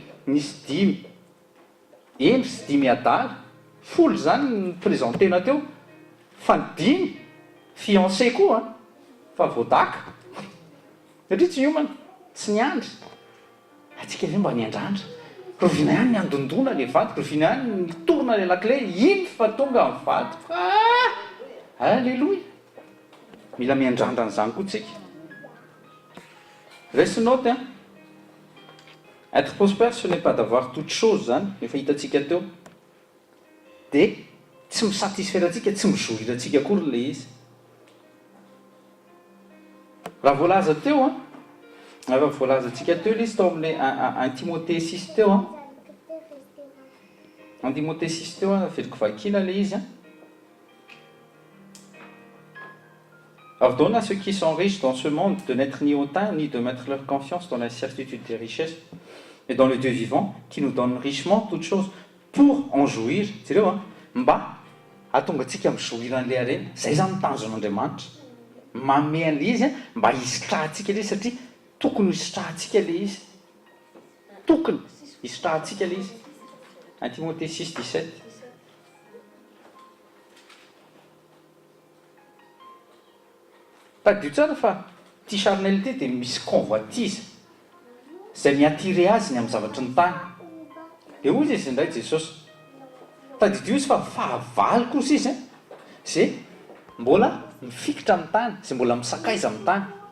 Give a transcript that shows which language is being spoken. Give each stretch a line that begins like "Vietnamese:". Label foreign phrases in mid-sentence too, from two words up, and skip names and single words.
Malagasy: nisy dimy endry sy dimy adala folo zany ny présentena teo fa ny dimy fiancé koa fa voadaka satria tsy iomana tsy niandry atsika ve mba niandrandra rovina ihany ny andondona le vaty rovina ihany nitorona le lakile iny fa tonga amin'ny vaty alleloia mila miandrandra n'izany koa tsika
French: reste note être prospère ce n'est pas d'avoir toute chose
Malagasy: zany efa hitantsika teo de tsy misatisfaire atsika tsy mizohira atsika akory le izy raha voalaza teo raha voalaza atsika teo le izy tao amin'le un Timothée 6 teo un Timothée 6 teo afeliko vakina le izy
French: Ordonne à ceux qui sont riches dans ce monde de n'être ni hautains, ni de mettre leur confiance dans la certitude des richesses, mais dans le Dieu vivant, qui nous donne richement toutes choses pour en jouir. C'est là,
Malagasy: mba atonga tsika mizohira an'le arena. Zay zany mitanjon'Andriamanitra. Manome an'le izy mba hisitrahantsika le izy satria tokony hisitrahantsika le izy. Tokony hisitrahantsika le izy. 1 Timothée 6, 17. Tadio tsara fa tia charnalité dia misy convoitise zay miatire azy ny amin'ny zavatry ny tany dia ozy izy indray Jesosy tadidio izy fa fahavalo kosa izy zay mbola mifikitra amin'ny tany zay mbola misakaiza amin'ny tany